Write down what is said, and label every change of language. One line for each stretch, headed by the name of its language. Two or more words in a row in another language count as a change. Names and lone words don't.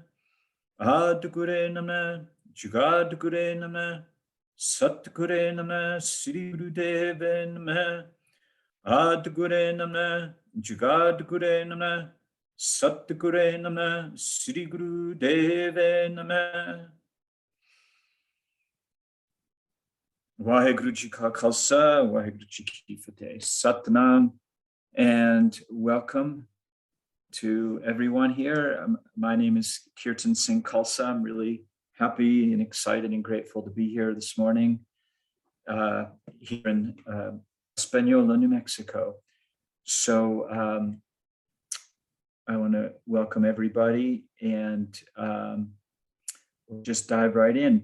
Sanskrit: अधिकुरे नमः, जुगधिकुरे नमः, सतगुरे नमः, श्री गुरुदेवे नमः. अधिकुरे नमः, जुगधिकुरे नमः, सतगुरे नमः, श्री गुरुदेवे नमः.
Punjabi: ਵਾਹਿਗੁਰੂ ਜੀ ਕਾ ਖ਼ਾਲਸਾ, ਵਾਹਿਗੁਰੂ ਜੀ ਕੀ ਫ਼ਤਹਿ. Satnam,
English: and welcome to everyone here. My name is Kirtan Singh Khalsa. I'm really happy and excited and grateful to be here this morning here in Española, New Mexico. So I want to welcome everybody and we'll just dive right in.